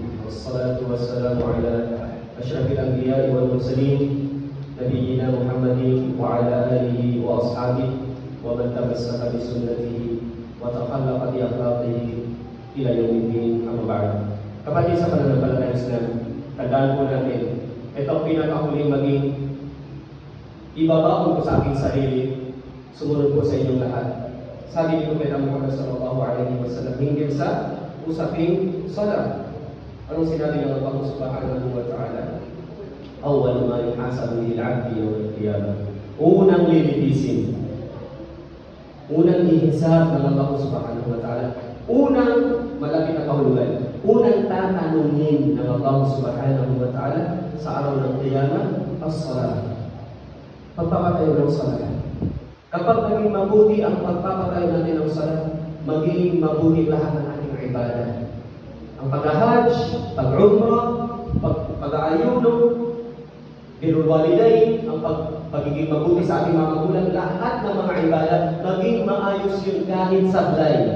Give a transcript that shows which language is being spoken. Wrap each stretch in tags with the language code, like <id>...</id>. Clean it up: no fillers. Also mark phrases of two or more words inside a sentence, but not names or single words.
<ar>والصلاة والسلام على أشرف الأنبياء والمرسلين نبينا محمد وعلى آله وأصحابه ومن تمسك بسنته وتخلق بأخلاقه إلى يوم الدين أما بعد.</ar> <tl>Kapatid sa pananampalatayang Islam, tandaan po natin, ito ang pinakahuling maging ibabaon ko sa aking sarili, sumunod po sa inyong lahat. Sabi ni Propeta Muhammad</tl> <ar>صلى الله عليه وسلم</ar> <tl>hinggil sa usaping salat. Anong sinabi ng Allah</tl> <ar>سبحانه وتعالى? أول ما يحاسب به العبد يوم القيامة.</ar> <tl>Unang lilitisin, unang ihisab ng Allah</tl> <ar>سبحانه وتعالى,</ar> <tl>unang malaki na kahulugan, unang tatanungin ng Allah</tl> <ar>سبحانه وتعالى</ar> <tl>sa araw ng qiyamah, as-salat. Pagpapatayo ng salat. Kapag maging mabuti ang pagpapatayo natin ng salat, maging mabuti lahat ng ating ibadah. Ang pag-hajj, pag-umrah, pag-aayuno,</tl> <ar>بر الوالدين,</ar> <tl>ang pagiging mabuti sa ating mga magulang, lahat ng mga ibadah, maging maayos yun kahit sablay.</tl>